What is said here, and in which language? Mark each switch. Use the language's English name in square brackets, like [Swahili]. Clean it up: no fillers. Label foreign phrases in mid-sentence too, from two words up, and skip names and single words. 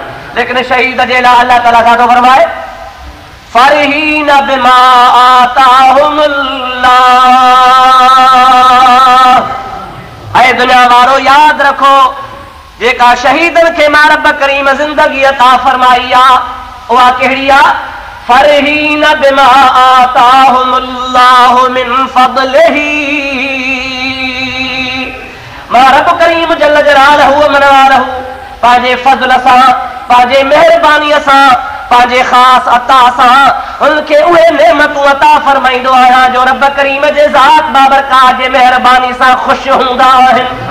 [Sindhi] लेकिन शहीद जे लाइ अल्लाह ताला छा थो फरमाए? [Arabic] فرحين بما آتاهم الله. [Sindhi] ऐं दुनिया वारो यादि रखो, जेका शहीदनि खे मां रब करीम ज़िंदगी अता फरमाई आहे उहा कहिड़ी आहे? [Arabic] فرحين بما آتاهم الله من فضله. [Sindhi] मां रब करीम [Arabic] جل جلاله ومنواله [Sindhi] पंहिंजे फज़ल सां, पंहिंजे महिरबानीअ सां, पंहिंजे ख़ासि अता सां उनखे उहे नेमतूं अता फरमाईंदो आहियां जो रब करीम जे ज़ात बाबरकात जे महिरबानी सां ख़ुशि हूंदा आहिनि।